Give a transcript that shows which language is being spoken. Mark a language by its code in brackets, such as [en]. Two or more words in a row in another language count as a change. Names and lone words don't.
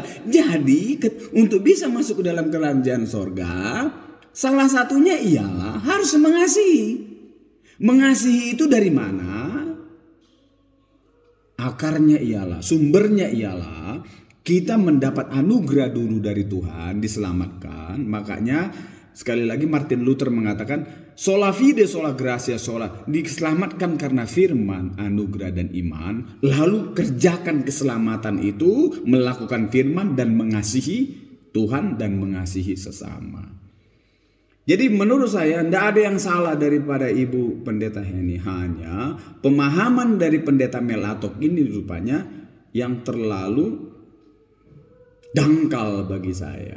[id] Jadi, untuk bisa masuk ke dalam kerajaan surga, salah satunya ialah harus mengasihi. Mengasihi itu dari mana? Akarnya ialah, sumbernya ialah kita mendapat anugerah dulu dari Tuhan, diselamatkan. Makanya sekali lagi Martin Luther mengatakan [la] sola fide sola gratia sola, [id] diselamatkan karena firman, anugerah dan iman. Lalu kerjakan keselamatan itu, melakukan firman dan mengasihi Tuhan dan mengasihi sesama. Jadi menurut saya tidak ada yang salah daripada Ibu Pendeta Heni, hanya pemahaman dari Pendeta Melatok ini rupanya yang terlalu dangkal bagi saya.